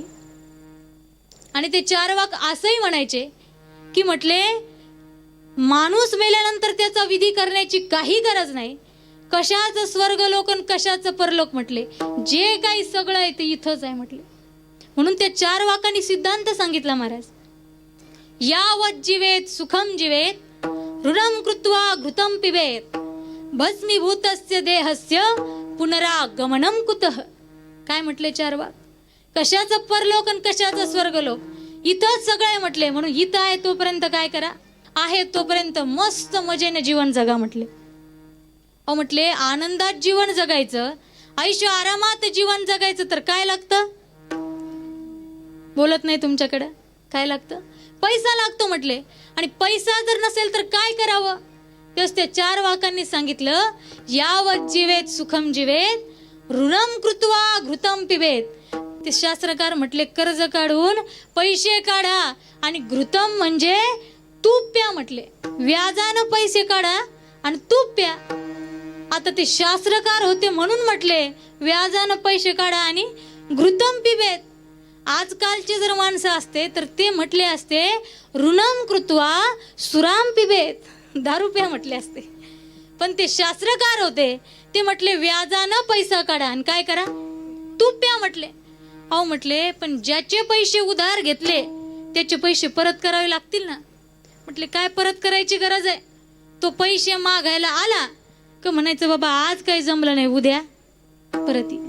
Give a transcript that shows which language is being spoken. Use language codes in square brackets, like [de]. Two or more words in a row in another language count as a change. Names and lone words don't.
[mr] आणि ते चार्वाक असंही म्हणायचे की म्हटले माणूस मेल्यानंतर त्याचा विधी करण्याची काही गरज नाही, कशाचं स्वर्गलोक आणि कशाचं परलोक, म्हटले जे काही सगळं आहे ते इथंच आहे म्हटले. म्हणून त्या चार्वाकांनी सिद्धांत सांगितला महाराज, [sa] यावत जीवेत सुखम जीवेत ऋणम कृत्वा घृतम पिबेत भस्मीभूतस्य देहस्य पुनरागमनम कुतः. [mr] काय म्हटले चार्वाक? कशाचं परलोक आणि कशाचं स्वर्गलोक, इथंच सगळं आहे म्हटले. म्हणून इथं आहे तोपर्यंत काय करा, आहे तोपर्यंत मस्त मजेने जीवन जगा म्हटले. अहो म्हटले आनंदात जीवन जगायचं, आयुष्य आरामात जीवन जगायचं तर काय लागतं? बोलत नाही तुमच्याकडे. काय लागतं? पैसा लागतो म्हटले. आणि पैसा जर नसेल तर काय करावं? तेच त्या चार्वाकांनी सांगितलं, [sa] यावत जीवेत सुखम जीवेत ऋणम कृत्वा घृतम पिबेत. [mr] ते शास्त्रकार म्हटले कर्ज काढून पैसे काढा आणि घृतम म्हणजे तूप प्या म्हटले. व्याजानं पैसे काढा आणि तूप प्या. आता ते शास्त्रकार होते म्हणून म्हटले व्याजानं पैसे काढा आणि [sa] घृतम पिबेत. [mr] आजकालचे जर माणसं असते तर ते म्हटले असते [sa] ऋणम कृत्वा सुराम पिबेत. [mr] दारू प्या म्हटले असते, पण ते शास्त्रकार होते ते म्हटले व्याजानं पैसा काढा आणि काय करा, तूप प्या म्हटले. अहो म्हटले पण ज्याचे पैसे उधार घेतले त्याचे पैसे परत करावे लागतील ना. म्हटले काय परत करायची गरज आहे, तो पैसे मागायला आला का म्हणायचं बाबा आज काही जमलं नाही उद्या परत ये.